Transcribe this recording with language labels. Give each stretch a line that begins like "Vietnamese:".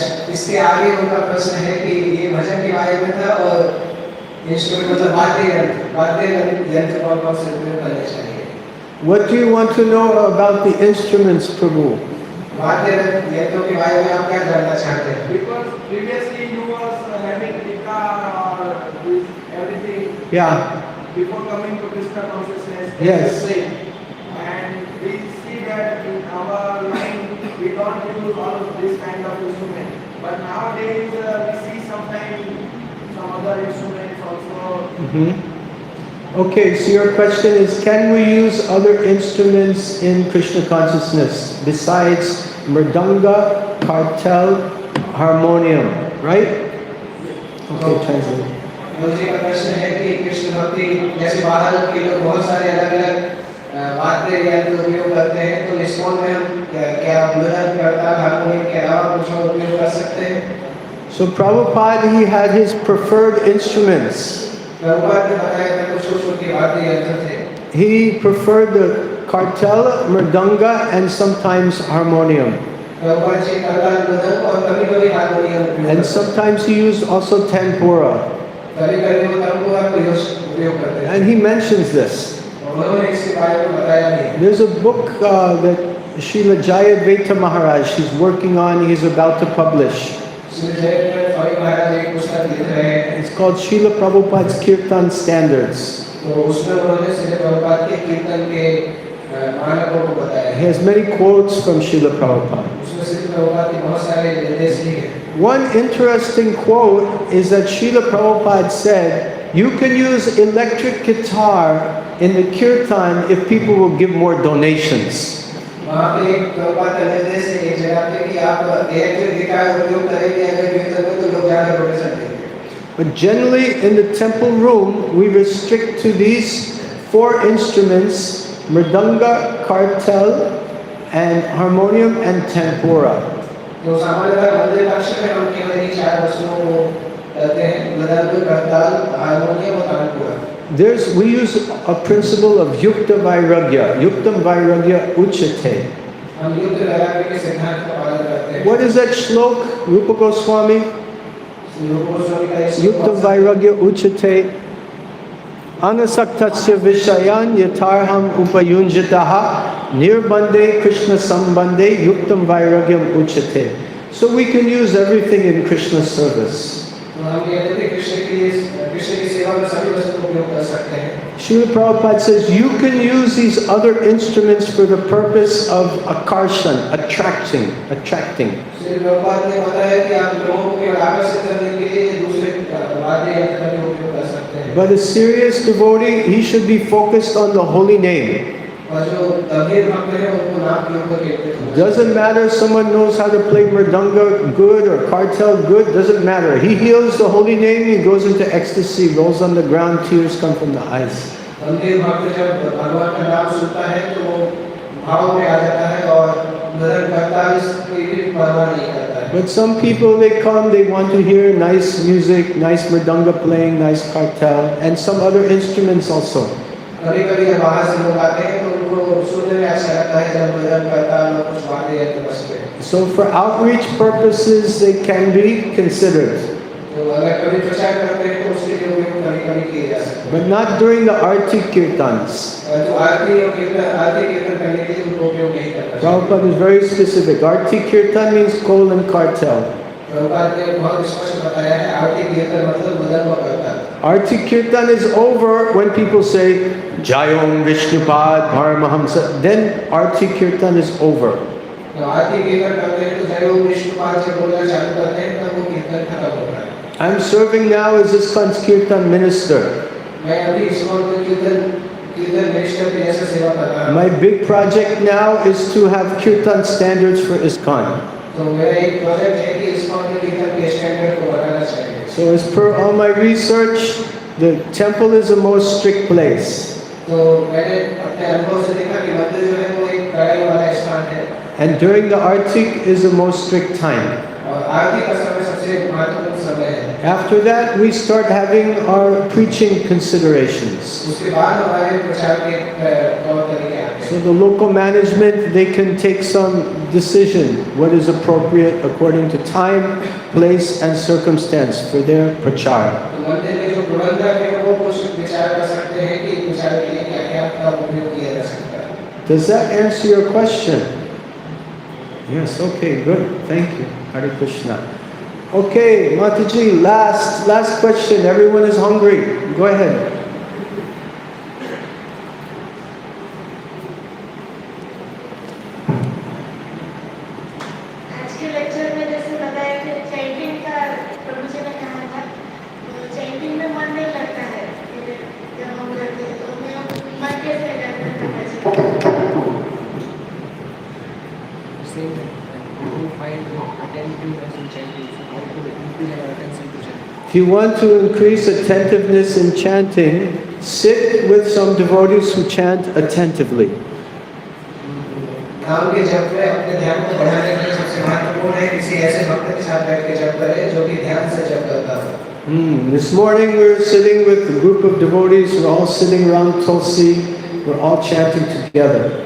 Hindi: इसके आगे उनका प्रश्न है कि ये भजन के बारे में था और इंस्ट्रूमेंट मतलब वाद्य यंत्र कौन से उपयोग करने चाहिए।
English: What do you want to know about the instruments, Prabhu?
Hindi: वाद्य यंत्रों के बारे में आप क्या जानना चाहते हैं?
English: Because previously you was having guitar or everything. Yeah. Before coming to Krishna consciousness. Yes. And we see that in our line we don't use all of this kind of instrument. But nowadays we see sometimes some other instruments also. Okay, so your question is, can we use other instruments in Krishna consciousness besides mridanga, kartal, harmonium, right? Okay, translate.
Hindi: मुझे का प्रश्न है कि कृष्ण भक्ति जैसे बाहर के लोग बहुत सारे अलग-अलग वाद्य यंत्र उपयोग करते हैं, तो ISKCON में हम क्या मृदंग, करताल, हारमोनियम के अलावा कुछ और उपयोग कर सकते हैं?
English: So Prabhupada, he had his preferred instruments.
Hindi: Prabhupada ने बताया था कुछ छोटे वाद्य यंत्र थे।
English: He preferred the kartal, mridanga, and sometimes harmonium.
Hindi: Prabhupada ji करताल, मृदंग और कभी-कभी हारमोनियम उपयोग करते
English: And
Hindi: हैं।
English: sometimes he used also tempura.
Hindi: कभी-कभी वो तंबूरा को उपयोग करते हैं।
English: And he mentions this.
Hindi: उन्होंने इसके बारे में बताया नहीं।
English: There's a book that Srila Jayadvaita Maharaj, he's working on, he's about to publish.
Hindi: Shri Jaydev Swami Maharaj एक पुस्तक लिख रहे हैं।
English: It's called Srila Prabhupada's Kirtan Standards.
Hindi: तो उसमें उन्होंने श्री प्रभुपाद के कीर्तन के मानकों को बताया
English: He
Hindi: है।
English: has many quotes from Srila Prabhupada.
Hindi: उसमें श्री प्रभुपाद के बहुत सारे निर्देश लिखे।
English: One interesting quote is that Srila Prabhupada said, you can use electric guitar in the kirtan if people will give more donations.
Hindi: वहाँ पे एक प्रभुपाद का निर्देश है एक जगह पे कि आप इलेक्ट्रिक गिटार उपयोग करेंगे अगर कीर्तन में तो लोग ज़्यादा डोनेशन देंगे।
English: But generally in the temple room, we restrict to these 4 instruments, mridanga, kartal, and harmonium and tempura.
Hindi: तो सामान्यतः मंदिर कक्ष में हम केवल इन 4 वस्तुओं को करते हैं, मृदंग, करताल, हारमोनियम और tanpura.
English: We use a principle of yukta vairagya.
Sanskrit: Yuktam vairagya uchate.
Hindi: हम युक्त वैराग्य के सिद्धांत का पालन करते हैं।
English: What is that shlok, Rupa Goswami?
Sanskrit: Yuktam vairagya uchate. Anasaktasya vishayan yatarham upayunjitaha Nirbande Krishna Sambande Yuktam Vairagyam Uchate.
English: So we can use everything in Krishna's service.
Hindi: तो हम कहते थे कृष्ण की सेवा में सभी वस्तुओं का उपयोग कर सकते हैं.
English: Srila Prabhupada says you can use these other instruments for the purpose of akarshan, attracting.
Hindi: Shri Prabhupada ने बताया कि आप लोगों को आकर्षित करने के लिए दूसरे वाद्य यंत्र का उपयोग कर सकते हैं.
English: But a serious devotee, he should be focused on the holy name.
Hindi: और जो गंभीर भक्त हैं उनको नाम के ऊपर केंद्रित होना चाहिए.
English: Doesn't matter if someone knows how to play mridanga good or kartal good, doesn't matter. He heals the holy name, he goes into ecstasy, rolls on the ground, tears come from the eyes.
Hindi: गंभीर भक्त जब भगवान का नाम सुनता है तो वो भाव में आ जाता है और मदन करता है, इसकी भी परवाह नहीं करता है.
English: But some people, they come, they want to hear nice music, nice mridanga playing, nice kartal, and some other instruments also.
Hindi: कभी-कभी बाहर से लोग आते हैं तो उनको सुनने में अच्छा लगता है जब मदन करता है और कुछ वाद्य यंत्र बजते हैं.
English: So for outreach purposes, they can be considered.
Hindi: तो अगर कभी प्रचार करते हैं तो उसके लिए उपयोग कभी-कभी किए जा सकते हैं.
English: But not during the arti kirtans.
Hindi: तो आरती कीर्तन करने के लिए उनको उपयोग नहीं करता.
English: Prabhupada is very specific. Arti kirtan means kol and kartal.
Hindi: Prabhupada ने बहुत स्पष्ट बताया है आरती कीर्तन मतलब मदन व करता.
English: Arti kirtan is over when people say Jayom Vishnupad Paramahamsa. Then Arti kirtan is over.
Hindi: तो आरती कीर्तन करते हैं तो जय ओम विष्णुपाद से बोलना चालू करते हैं तब वो कीर्तन खत्म होता है.
English: I'm serving now as ISKCON's kirtan minister.
Hindi: मैं अभी ISKCON में कीर्तन मिनिस्टर की जैसे सेवा कर रहा हूँ.
English: My big project now is to have kirtan standards for ISKCON.
Hindi: तो मेरा एक प्रोजेक्ट है कि ISKCON में कीर्तन के स्टैंडर्ड को बढ़ाना चाहिए.
English: So as per all my research, the temple is the most strict place.
Hindi: तो मैंने अपने अनुभव से देखा कि मंदिर जो है वो एक कड़ाई वाला स्थान है.
English: And during the artik is the most strict time.
Hindi: और आरती का समय सबसे महत्वपूर्ण समय है.
English: After that, we start having our preaching considerations.
Hindi: उसके बाद हमारे प्रचार के तौर तरीके आते हैं.
English: So the local management, they can take some decision what is appropriate according to time, place and circumstance for their prachar.
Hindi: तो मंदिर के जो प्रबंधक हैं वो कुछ विचार कर सकते हैं कि प्रचार के लिए क्या-क्या का उपयोग किया जा सकता है.
English: Does that answer your question? Yes, okay, good. Thank you. Hare Krishna. Okay, Mataji, last question. Everyone is hungry. Go ahead.
Hindi: आज के लेक्चर में जैसे बताया कि चैंटिंग का प्रभु जी ने कहा था, तो चैंटिंग में मन नहीं लगता है जब हम करते हैं, तो मैं मन कैसे करना चाहिए?
English: Same thing. You find attentiveness in chanting. How to increase our attention to chanting. If you want to increase attentiveness in chanting, sit with some devotees who chant attentively.
Hindi: नाम के जप में अपने ध्यान को बढ़ाने के लिए सबसे महत्वपूर्ण है किसी ऐसे भक्त के साथ बैठ के जप करे जो कि ध्यान से जप करता हो.
English: This morning we were sitting with a group of devotees. We're all sitting around Tulsi. We're all chanting together.